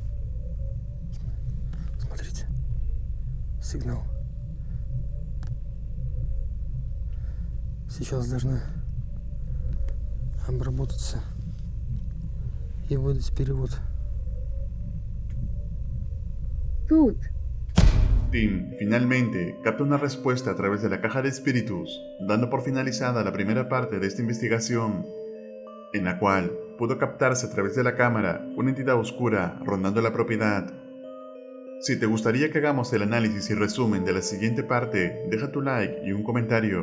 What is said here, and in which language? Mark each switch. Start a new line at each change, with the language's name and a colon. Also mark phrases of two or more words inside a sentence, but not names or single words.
Russian: Смотрите, сигнал. Сейчас должна обработаться и выдать перевод. Тут.
Spanish: Tim finalmente capta una respuesta a través de la caja de espíritus, dando por finalizada la primera parte de esta investigación, en la cual pudo captarse a través de la cámara una entidad oscura rondando la propiedad. Si te gustaría que hagamos el análisis y resumen de la siguiente parte, deja tu like y un comentario.